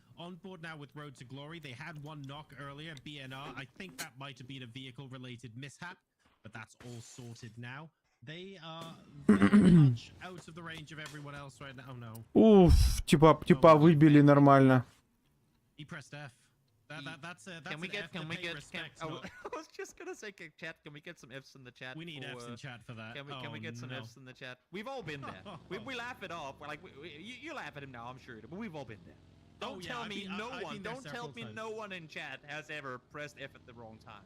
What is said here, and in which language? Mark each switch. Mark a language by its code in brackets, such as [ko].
[en] On board now with Road to Glory. They had one knock earlier, BNR. I think that might have been a vehicle-related mishap, but that's all sorted now. They are very much out of the range of everyone else right now. Oh no. [ru] Уф, типа выбили нормально. [en] He pressed F. That's can we get respect, I was just gonna say, chat, can we get some Fs in the chat? We need Fs in chat for that. Can we get some Fs in the chat? We've all been there. we laugh it off. We're like, you laugh at him now, I'm sure, but we've all been there. Don't tell me no one in chat has ever pressed F at the wrong time.